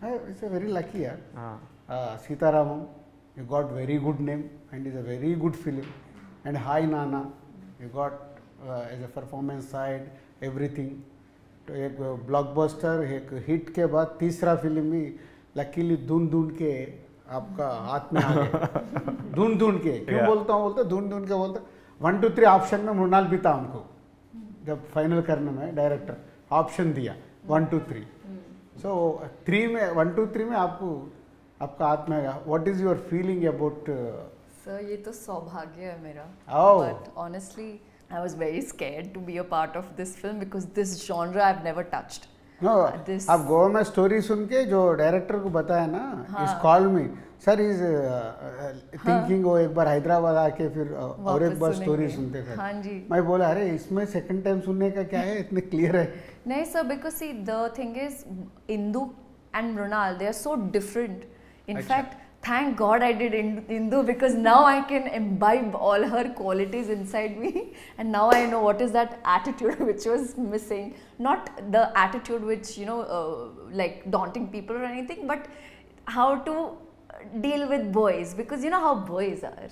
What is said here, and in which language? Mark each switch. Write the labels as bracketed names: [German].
[English] It's a very lucky यार. Sita Ramam, you got very good name and is a very good film. And Hi Nana, you got as a performance side everything. [Hindi] तो एक blockbuster, एक hit के बाद तीसरा film भी luckily ढूंढ के आपका हाथ में आ गया. ढूंढ के क्यों बोलता हूँ, ढूंढ के बोलता 1 2 3 ऑप्शन में मृणाल भी था हमको. जब फाइनल करने में डायरेक्टर ऑप्शन दिया 1 2 3. सो 3 में 1 2 3 में आपका हाथ में आएगा. [English] What is your feeling about? [Hindi] Sir ये तो सौभाग्य है मेरा. Oh. [English] But honestly I was very scared to be a part of this film because this genre I've never touched. [Hindi] No, आप गोवा में स्टोरी सुन के जो डायरेक्टर को बताया ना, इस कॉल में [English] sir is thinking [Hindi] वो एक बार हैदराबाद आके फिर और एक बार स्टोरी सुनते थे. हाँ जी. मैं बोला अरे इसमें सेकंड टाइम सुनने का क्या है, इतने क्लियर है. नहीं sir, [English] because see the thing is Indu and Mrunal, they are so different. In fact, thank God I did Indu because now I can imbibe all her qualities inside me, and now I know what is that attitude which was missing. Not the attitude which like daunting people or anything, but how to deal with boys, because you know how boys are.